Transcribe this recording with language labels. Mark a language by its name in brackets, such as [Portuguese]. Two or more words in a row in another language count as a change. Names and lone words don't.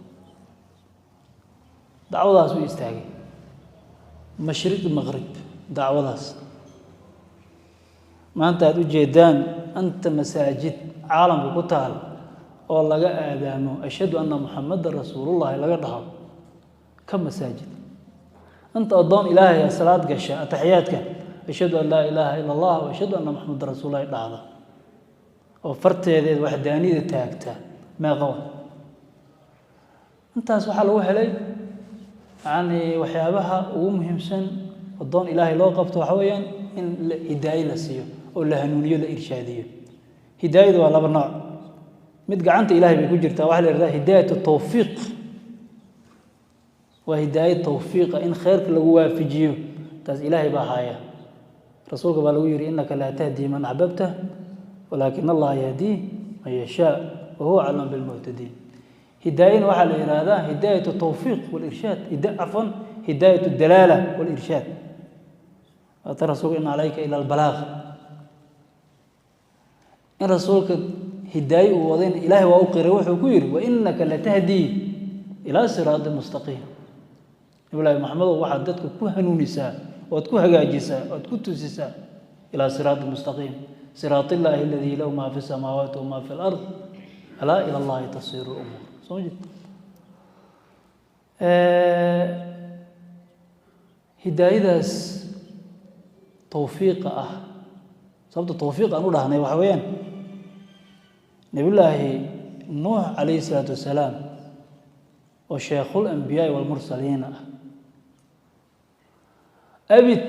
[Somali] dacwadaas uu istaagay mashriq maghrib dacwadaas maanta aad u jeedaan anta masaajid caalamka ku taal oo laga aadaamo [Arabic] أشهد أن محمدا رسول الله [Somali] laga dhaho ka masaajid anta adoon ilaahay salaad gasha atahiyaadka [Arabic] أشهد أن لا إله إلا الله وأشهد أن محمدا رسول الله [Somali] dhahda oo farteedeed waxdaanida taagta ma qawa intaas waxa lagu helay yani waxyaabaha ugu muhiimsan adoon ilaahay loo qabto waxa weeyaan in hidaayo la siiyo oo la hanuuniyo la irshaadiyo hidaayadu waa laba nooc mid gacanta ilaahay bay ku jirtaa waxa la yiraahdaa [Arabic] هداية توفيق [Somali] waa hidaayad tawfiiqa in khayrka lagu waafajiyo taas ilaahay baa haya rasuulka baa lagu yiri [Arabic] إنك لا تهدي من أحببت ولكن الله يهدي من يشاء وهو أعلم بالمهتدين [Somali] hidaayana waxa la yiraahdaa [Arabic] هداية توفيق والإرشاد [Somali] afwan [Arabic] هداية دلالة والإرشاد [Somali] rasuulka [Arabic] إن عليك إلا البلاغ [Somali] in rasuulka hidaayo uu wadeen ilaahay waa u qiray wuxuu ku yiri [Arabic] وإنك لتهدي إلى صراط مستقيم Ibrahim Muhammad [Somali] waxa dadku ku hanuunisaa oo ku hagaajisaa oo ku tusisaa [Arabic] إلى صراط مستقيم صراط الله الذي له ما في السماوات وما في الأرض ألا إلى الله تصير الأمور sawjid [Somali] hidaayadaas tawfiiq sababta tawfiiq aan u dhahnay waxa weeyaan nabiyullaahi nuux [Arabic] عليه الصلاة والسلام [Somali] oo [Arabic] شيخ الأنبياء والمرسلين [Somali] abid